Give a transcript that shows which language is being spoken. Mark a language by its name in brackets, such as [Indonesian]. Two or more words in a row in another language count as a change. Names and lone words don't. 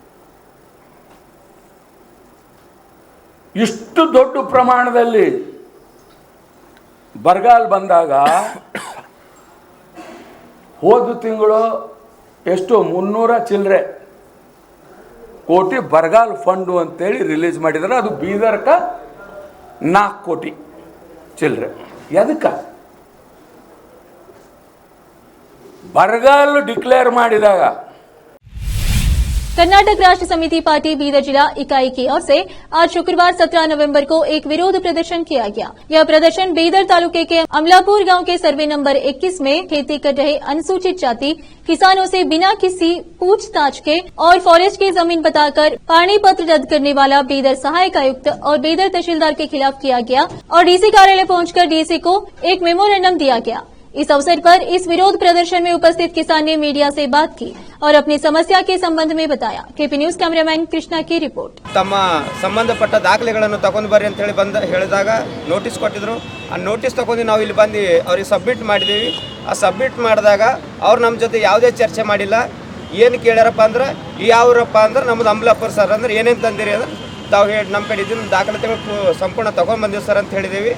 [Kannada] ಇಷ್ಟು ದೊಡ್ಡ ಪ್ರಮಾಣದಲ್ಲಿ ಬರಗಾಲ ಬಂದಾಗ ಹೋದ ತಿಂಗಳು ಎಷ್ಟು 300 ಚಿಲ್ಲರೆ ಕೋಟಿ ಬರಗಾಲ ಫಂಡು ಅಂತೇಳಿ ರಿಲೀಸ್ ಮಾಡಿದ್ದಾರೆ. ಅದು ಬೀದರ್ಕ 4 ಕೋಟಿ ಚಿಲ್ಲರೆ. ಎದಕ್ಕೆ ಬರಗಾಲ ಡಿಕ್ಲೇರ್ ಮಾಡಿದಾಗ [Hindi] कर्नाटक राष्ट्र समिति पार्टी बीदर जिला इकाई की ओर से आज शुक्रवार 17 नवंबर को एक विरोध प्रदर्शन किया गया। यह प्रदर्शन बीदर तालुके के अमलापुर गांव के [English] survey number [Hindi] 21 में खेती कर रहे अनुसूचित जाति किसानों से बिना किसी पूछताछ के और फॉरेस्ट की जमीन बताकर पानी पत्र रद्द करने वाला बीदर सहायक आयुक्त और बीदर तहसीलदार के खिलाफ किया गया और डीसी कार्यालय पहुंचकर डीसी को एक मेमोरेंडम दिया गया। इस अवसर पर इस विरोध प्रदर्शन में उपस्थित किसान ने मीडिया से बात की और अपनी समस्या के संबंध में बताया। केपी न्यूज कैमरामैन कृष्णा की रिपोर्ट। [Kannada] ತಮ್ಮ ಸಂಬಂಧಪಟ್ಟ ದಾಖಲೆಗಳನ್ನು ತಗೊಂಡು ಬರ್ರಿ ಅಂತ ಹೇಳಿ ಹೇಳಿದಾಗ ನೋಟಿಸ್ ಕೊಟ್ಟಿದ್ರು। ಆ ನೋಟಿಸ್ ತಗೊಂಡು ನಾವು ಇಲ್ಲಿ ಬಂದು ಅವರಿಗೆ ಸಬ್ಮಿಟ್ ಮಾಡಿದೀವಿ। ಆ ಸಬ್ಮಿಟ್ ಮಾಡಿದಾಗ ಅವ್ರು ನಮ್ಮ ಜೊತೆ ಯಾವುದೇ ಚರ್ಚೆ ಮಾಡಿಲ್ಲ। ಏನು ಕೇಳ್ಯಾರಪ್ಪ ಅಂದ್ರೆ ಯಾವರಪ್ಪ ಅಂದ್ರೆ ನಮ್ಮದು ಅಮಲಾಪುರ ಸರ್ ಅಂದ್ರೆ ಏನೇನು ತಂದಿರಿ ಅಂದ್ರೆ ತಾವು ಹೇಳಿ ನಮ್ಮ ಕಡೆ ಇದನ್ನು ದಾಖಲಾತಿಗಳು ಸಂಪೂರ್ಣ ತೊಗೊಂಡು ಬಂದಿವಿ ಸರ್ ಅಂತ ಹೇಳಿದ್ದೀವಿ।